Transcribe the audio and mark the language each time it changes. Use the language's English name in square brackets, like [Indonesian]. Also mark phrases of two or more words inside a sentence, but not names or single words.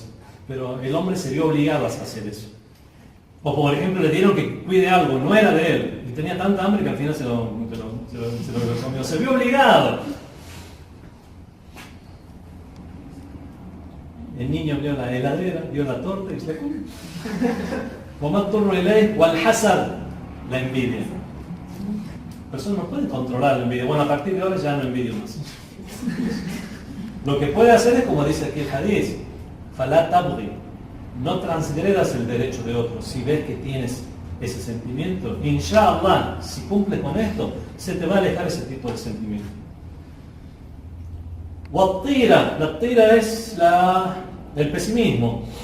[Spanish] Pero el hombre se vio obligado a hacer eso. O por ejemplo le dieron que cuide algo, no era de él, y tenía tanta hambre que al final se lo comió. Se vio obligado. El niño abrió la heladera, vio la torta y se la comió. [Arabic] وَمَضْطُرُّ إِلَيْهِ وَالْحَسَدُ, [Spanish] la envidia. La persona no puede controlar la envidia. Bueno, a partir de ahora ya no envidio más. Lo que puede hacer es como dice aquí el hadith, [Arabic] فَلَا تَبْغِ, [Spanish] no transgredas el derecho de otro. Si ves que tienes ese sentimiento, inshallah, si cumples con esto, se te va a alejar ese tipo de sentimiento. La tira es el pesimismo.